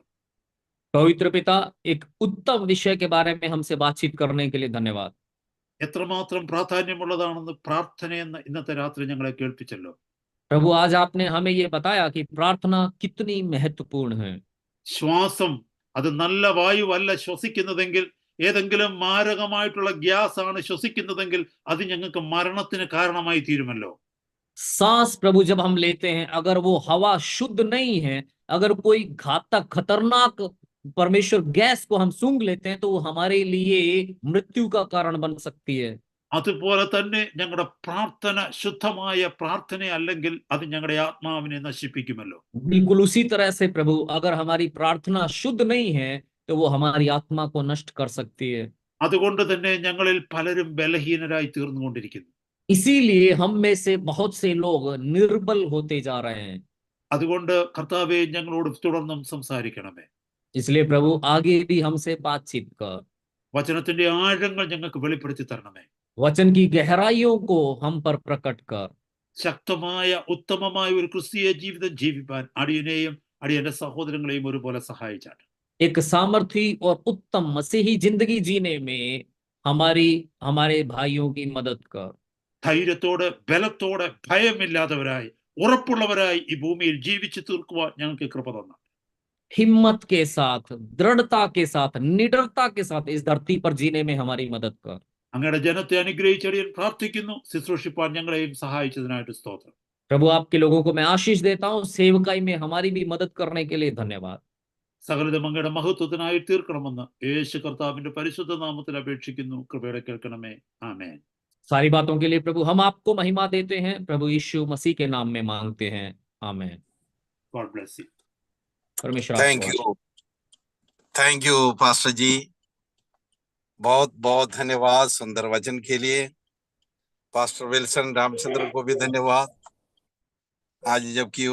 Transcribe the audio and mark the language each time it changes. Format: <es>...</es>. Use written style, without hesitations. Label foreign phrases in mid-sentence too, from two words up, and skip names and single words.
<hi>पवित्र पिता, एक उत्तम विषय के बारे में हमसे बातचीत करने के लिए धन्यवाद।</hi> <ml>എത്രമാത്രം പ്രാധാന്യമുള്ളതാണെന്ന് പ്രാർത്ഥനയെന്ന് ഇന്നത്തെ രാത്രി ഞങ്ങളെ കേൾപ്പിച്ചല്ലോ.</ml> <hi>प्रभु, आज आपने हमें ये बताया कि प्रार्थना कितनी महत्वपूर्ण है।</hi> <ml>ശ്വാസം അത് നല്ല വായുവല്ല ശ്വസിക്കുന്നതെങ്കിൽ, ഏതെങ്കിലും മാരകമായിട്ടുള്ള ഗ്യാസ് ആണ് ശ്വസിക്കുന്നതെങ്കിൽ അത് ഞങ്ങൾക്ക് മരണത്തിന് കാരണമായി തീരുമല്ലോ.</ml> <hi>सांस प्रभु जब हम लेते हैं, अगर वो हवा शुद्ध नहीं है, अगर कोई घातक खतरनाक परमेश्वर गैस को हम सूंघ लेते हैं तो वो हमारे लिए मृत्यु का कारण बन सकती है।</hi> <ml>അതുപോലെ തന്നെ ഞങ്ങളുടെ പ്രാർത്ഥന ശുദ്ധമായ പ്രാർത്ഥന അല്ലെങ്കിൽ അത് ഞങ്ങളുടെ ആത്മാവിനെ നശിപ്പിക്കുമല്ലോ.</ml> <hi>बिल्कुल उसी तरह से प्रभु, अगर हमारी प्रार्थना शुद्ध नहीं है तो वो हमारी आत्मा को नष्ट कर सकती है।</hi> <ml>അതുകൊണ്ട് തന്നെ ഞങ്ങളിൽ പലരും ബലഹീനരായി തീർന്നുകൊണ്ടിരിക്കുന്നു.</ml> <hi>इसीलिए हम में से बहुत से लोग निर्बल होते जा रहे हैं।</hi> <ml>അതുകൊണ്ട് കർത്താവേ, ഞങ്ങളോട് തുടർന്നും സംസാരിക്കണമേ.</ml> <hi>इसलिए प्रभु आगे भी हमसे बातचीत कर,</hi> <ml>വചനത്തിന്റെ ആഴങ്ങൾ ഞങ്ങൾക്ക് വെളിപ്പെടുത്തി തരണമേ.</ml> <hi>वचन की गहराइयों को हम पर प्रकट कर।</hi> <ml>ശക്തമായ ഉത്തമമായ ഒരു ക്രിസ്തീയ ജീവിതം ജീവിപ്പാൻ അടിയനെയും അടിയന്റെ സഹോദരങ്ങളെയും ഒരുപോലെ സഹായിച്ചാട്ടെ.</ml> <hi>एक सामर्थी और उत्तम मसीही जिंदगी जीने में हमारे भाइयों की मदद कर।</hi> <ml>ധൈര്യത്തോടെ ബലത്തോടെ ഭയമില്ലാത്തവരായി ഉറപ്പുള്ളവരായി ഈ ഭൂമിയിൽ ജീവിച്ചു തീർക്കുവാൻ ഞങ്ങൾക്ക് കൃപ തന്നു.</ml> <hi>हिम्मत के साथ, दृढ़ता के साथ, निडरता के साथ इस धरती पर जीने में हमारी मदद कर।</hi> <ml>അങ്ങയുടെ ജനത്തെ അനുഗ്രഹിച്ചടിയൻ പ്രാർത്ഥിക്കുന്നു. ശുശ്രൂഷിപ്പാൻ ഞങ്ങളെയും സഹായിച്ചതിനായിട്ട് സ്തോത്രം.</ml> <hi>प्रभु, आपके लोगों को मैं आशीष देता हूँ। सेवकाई में हमारी भी मदद करने के लिए धन्यवाद।</hi> <ml>സകലതും അങ്ങയുടെ മഹത്വത്തിനായി തീർക്കണമെന്ന് യേശു കർത്താവിന്റെ പരിശുദ്ധ നാമത്തിൽ അപേക്ഷിക്കുന്നു. കൃപയോടെ കേൾക്കണമേ. ആമേൻ.</ml> <hi>सारी बातों के लिए प्रभु हम आपको महिमा देते हैं। प्रभु यीशु मसीह के नाम में मांगते हैं, आमेन।</hi> <en>God bless you.</en> <hi>परमेश्वर</hi> <en>thank you</en> <hi>पास्टर जी, बहुत बहुत धन्यवाद सुंदर वचन के लिए। पास्टर विल्सन रामचंद्र को भी धन्यवाद। आज जबकि</hi>